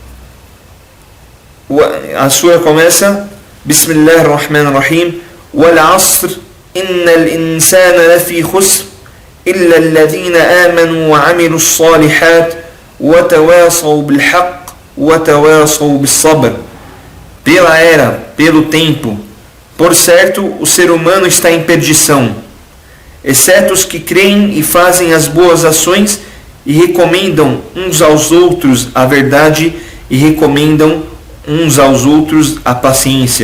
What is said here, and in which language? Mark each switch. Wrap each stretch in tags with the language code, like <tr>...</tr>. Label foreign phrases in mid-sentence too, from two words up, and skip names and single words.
<pt>A sura começa Bismillahirrahmanirrahim.</pt> <ar>والعصر إن الإنسان لفي خسر إلا الذين آمنوا وعملوا الصالحات وتواصوا بالحق وتواصوا بالصبر.</ar> <pt>Pela era, pelo tempo, por certo, o ser humano está em perdição, exceto os que creem e fazem as boas ações e recomendam uns aos outros a verdade e recomendam uns aos outros a paciência.</pt>